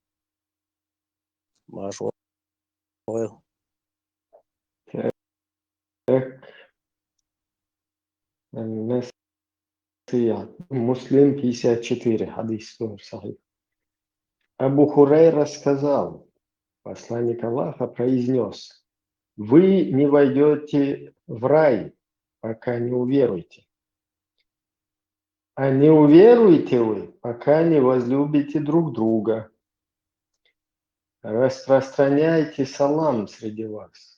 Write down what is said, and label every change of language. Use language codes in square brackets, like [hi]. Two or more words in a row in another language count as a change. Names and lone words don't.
[ar] ما شاء الله. نصيحة مسلم 54 حديث тоже صحيح. [ru] Абу Хурайра сказал, посланник Аллаха произнес: вы не войдете в рай, пока не уверуете. А не уверуете вы, пока не возлюбите друг друга. Распространяйте салам среди вас.